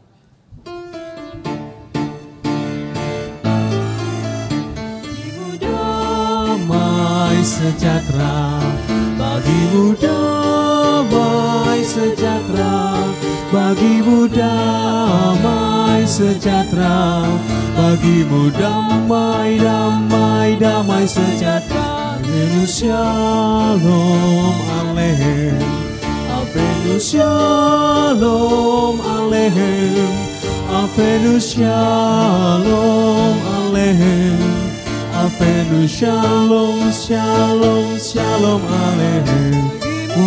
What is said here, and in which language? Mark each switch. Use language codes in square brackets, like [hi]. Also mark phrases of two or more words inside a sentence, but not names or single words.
[id] Bagimu damai sejahtera, bagimu damai sejahtera, bagimu damai sejahtera, bagimu damai, damai, damai sejahtera. [he] הבאנו שלום עליכם, הבאנו שלום עליכם, הבאנו שלום עליכם, penuh שלום, שלום, שלום, aleluya.